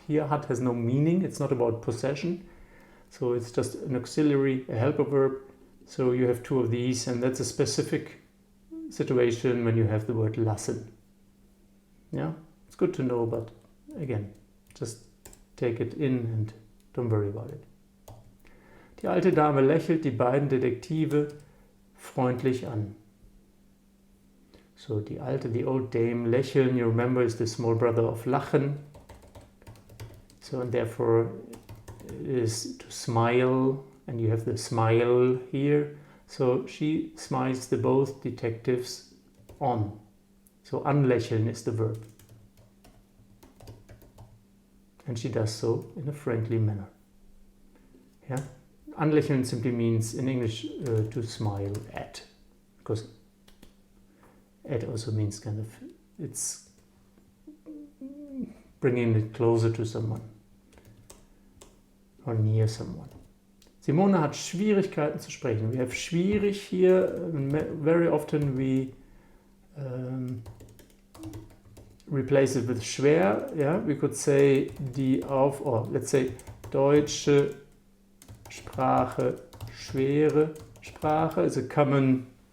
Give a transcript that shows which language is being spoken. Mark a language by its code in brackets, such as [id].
[en] Here hat has no meaning. It's not about possession. So it's just an auxiliary, a helper verb. So you have two of these, and that's a specific situation when you have the word lassen. Yeah, it's good to know, but again, just take it in and don't worry about it. [de] Die alte Dame lächelt die beiden Detektive freundlich an. [en] So the old dame, lächeln, you remember, is the small brother of lachen. So, and therefore it is to smile, and you have the smile here. So she smiles the both detectives on. So anlächeln is the verb. And she does so in a friendly manner. Yeah? Anlächeln simply means in English to smile at. Because at also means kind of, it's bringing it closer to someone. Or near someone. [de] Simone hat Schwierigkeiten zu sprechen. [en] We have schwierig here. Very often we replace it with schwer. Yeah, we could say let's say [de] deutsche Sprache, schwere Sprache [en] is a common.